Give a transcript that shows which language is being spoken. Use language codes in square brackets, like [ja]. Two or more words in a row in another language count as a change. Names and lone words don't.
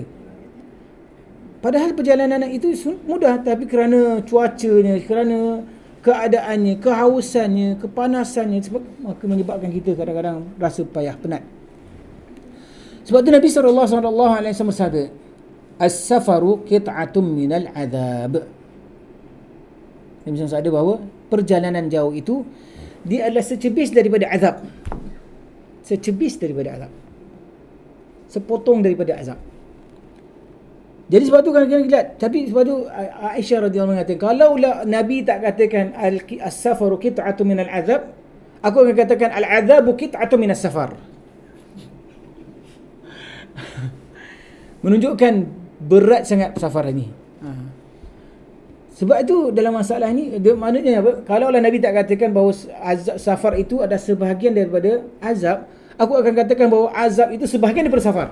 [ms] Padahal perjalanan itu mudah, tapi kerana cuacanya, kerana keadaannya, kehausannya, kepanasannya, maka menyebabkan kita kadang-kadang rasa payah, penat. Sebab tu Nabi SAW bersabda, [ar] السفر قطعة من العذاب. [ms] Nabi SAW bersabda bahawa perjalanan jauh itu dia adalah secebis daripada azab. Secebis daripada azab. Sepotong daripada azab. Jadi sebab tu kadang-kadang kita lihat, tapi sebab tu Aisyah [ar] رضي الله عنها [ms] mengatakan, kalaulah Nabi tak katakan [ar] السفر قطعة من العذاب, [ms] aku akan katakan [ar] العذاب قطعة من السفر. [ms] Menunjukkan berat sangat safar ini. Sebab itu dalam masalah ni, maknanya apa? Kalaulah Nabi tak katakan bahawa safar itu ada sebahagian daripada azab, aku akan katakan bahawa azab itu sebahagian daripada safar.